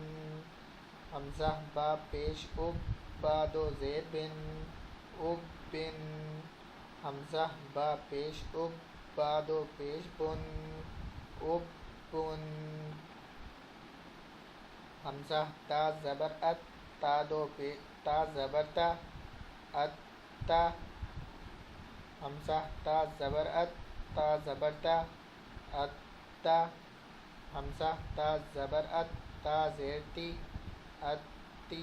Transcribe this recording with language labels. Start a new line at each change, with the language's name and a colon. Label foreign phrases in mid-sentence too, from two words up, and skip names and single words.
Urdu: حمزہ با پیش اب، با دو زیر بن، اب بن۔ حمزہ با پیش اب، با دو پیش بن، اب بن۔ حمزہ تا زبر ات، تا زبر تا، ات تا۔ حمزہ تا زبر ات، تا زبر تا، ات تا۔ حمزہ تا زبر ات، تا زیر تی، ات تی۔